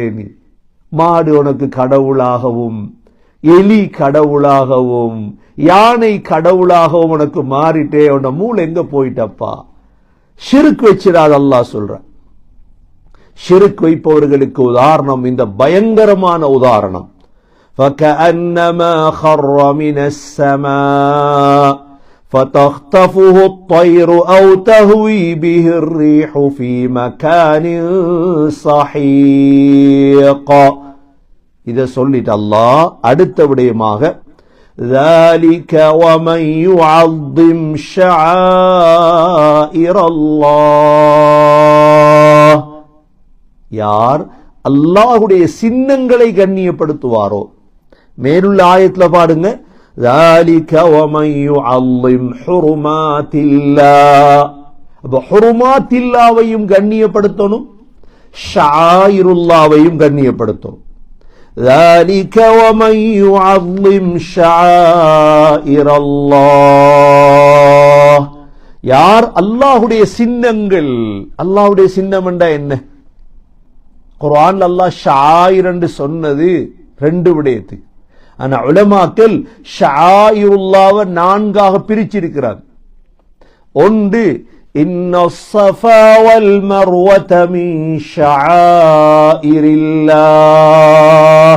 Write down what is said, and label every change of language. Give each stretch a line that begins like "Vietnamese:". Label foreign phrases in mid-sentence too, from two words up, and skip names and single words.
Tamil: நீ மாடு உனக்கு கடவுளாகவும், எலி கடவுளாகவும், யானை கடவுளாகவும் உனக்கு மாறிட்டே, உன்ன மூளை எங்க போயிட்டப்பா? ஷிர்க் வச்சிடாத அல்லாஹ் சொல்ற. ஷிர்க் வைப்பவர்களுக்கு உதாரணம் இந்த பயங்கரமான உதாரணம்.
Arabic: فكأنما خر من السماء فتخطفه الطير أو تهوي به الريح في مكان سحيق.
Tamil: இதை சொல்லிட்டு அல்லாஹ் அடுத்த விடயமாக
Arabic: ذلك ومن يعظم شعائر الله,
Tamil: யார் அல்லாஹ்வுடைய சின்னங்களை கண்ணியப்படுத்துவாரோ. மேலுள்ள ஆயத்துல பாருங்க,
Arabic: ذلك ومن يعظم حرمات الله.
Tamil: அப்ப ஹுருமாத்தில்லாவையும் கண்ணியப்படுத்தணும், ஷாயிருல்லாவையும் கண்ணியப்படுத்தணும்.
Arabic: ذلك ومن يعظم شعائر الله,
Tamil: யார் அல்லாஹ்வுடைய சின்னங்கள். அல்லாஹ்வுடைய சின்னம் என்றா என்ன? குர்ஆன் அல்லாஹ் ஷாயிர் என்று சொன்னது ரெண்டு விடயத்துக்கு. ஆனா உலமாக்கள் ஷாயிருல்லாவை நான்காக பிரிச்சிருக்கிறார்.
Arabic: ஒன்று, إن الصفا والمروة من شعائر الله.